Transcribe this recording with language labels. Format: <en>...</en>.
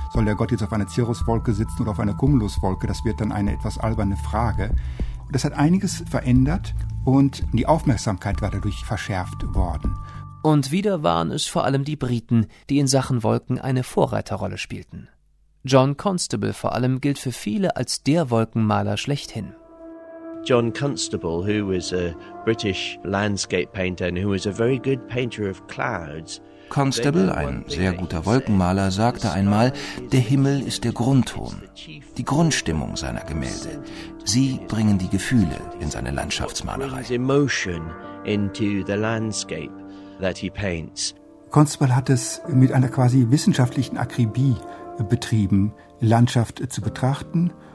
<de>Soll der Gott jetzt auf einer Cirruswolke sitzen oder auf einer Cumuluswolke? Das wird dann eine etwas alberne Frage. Das hat einiges verändert und die Aufmerksamkeit war dadurch verschärft worden. Und wieder waren es vor allem die Briten, die in Sachen Wolken eine Vorreiterrolle spielten. John Constable vor allem gilt für viele als der Wolkenmaler schlechthin.</de> <en>John Constable, who was a British landscape painter and who was a very good painter of clouds.</en> <de>Constable, ein sehr guter Wolkenmaler, sagte einmal, der Himmel ist der Grundton, die Grundstimmung seiner Gemälde. Sie bringen die Gefühle in seine Landschaftsmalerei. Constable hat es mit einer quasi wissenschaftlichen Akribie betrieben, Landschaft zu betrachten.</de>